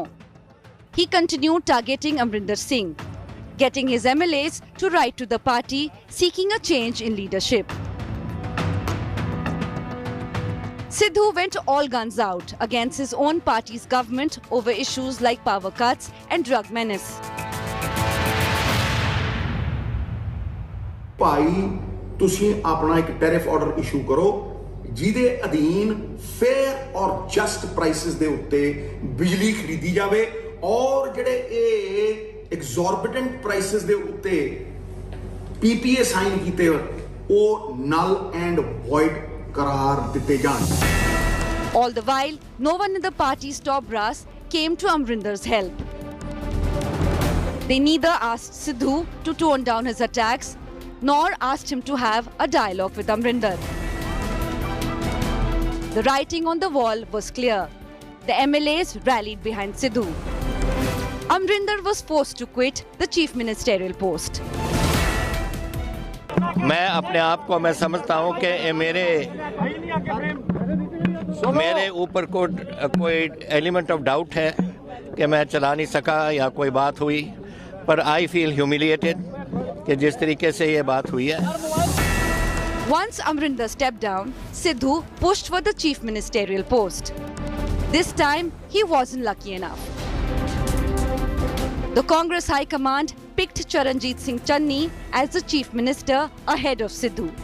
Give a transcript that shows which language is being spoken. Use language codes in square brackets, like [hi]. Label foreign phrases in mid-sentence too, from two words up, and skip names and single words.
[en] He continued targeting Amrinder Singh, getting his MLAs to write to the party seeking a change in leadership. Sidhu went all guns out against his own party's government over issues like power cuts and drug menace. [pa] ਭਾਈ ਤੁਸੀਂ ਆਪਣਾ ਇੱਕ [en] tariff order issue [pa] ਕਰੋ ਜਿਹਦੇ ਅਧੀਨ ਫੇਅਰ ਔਰ [en] just prices [pa] ਦੇ ਉੱਤੇ ਬਿਜਲੀ ਖਰੀਦੀ ਜਾਵੇ ਔਰ ਜਿਹੜੇ ਇਹ [en] exorbitant prices [pa] ਦੇ ਉੱਤੇ [en] PPA sign [pa] ਕੀਤੇ ਉਹ [en] null and void [pa] ਕਰਾਰ ਦਿੱਤੇ ਜਾਣ. [en] All the while, no one in the party's top brass came to Amrinder's help. They neither asked Sidhu to tone down his attacks, nor asked him to have a dialogue with Amrinder. The writing on the wall was clear. The MLAs rallied behind Sidhu. Amrinder was forced to quit the chief ministerial post. [hi] मैं अपने आप को मैं समझता हूँ कि मेरे ऊपर कोई [en] element of doubt [hi] है कि मैं चला नहीं सका या कोई बात हुई, पर [en] I feel humiliated [hi] कि जिस तरीके से ये बात हुई है. [en] Once Amrinder stepped down, Sidhu pushed for the chief ministerial post. This time, he wasn't lucky enough. The Congress High Command picked Charanjit Singh Channi as the Chief Minister ahead of Sidhu.